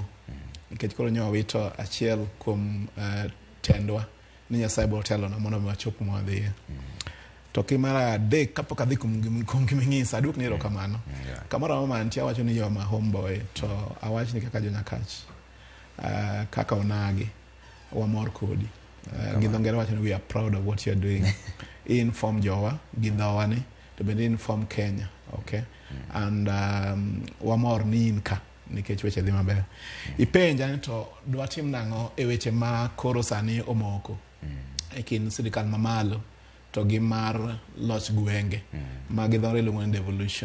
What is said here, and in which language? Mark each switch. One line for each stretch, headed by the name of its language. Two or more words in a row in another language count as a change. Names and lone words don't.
Luo (Kenya and Tanzania): Nikech koro nyowa wito achiel kuom tendwa ni Nyasaye biro telo na mondo wachop mwadhiye. To kimara adek kapok adhi kuom giming'isa aduk ni erokamano. Kamoro ma antie awacho ni yo ma homeboy to awach ni kaka Jonyakach. Kaka onagi wamor kodi. Gi dho ngere wacho ni
English: we are proud of what you are doing.
Luo (Kenya and Tanzania): Inform jowa gi dhowani to bende inform Kenya, okay? And wamor ni in ka nikech weche dhi maber. Ipenja ni to dwa tim nang'o e weche ma koro sani omoko e kind sirikal mamalo to gi mar loch gwenge ma gi dho ngere luongo ni devolution.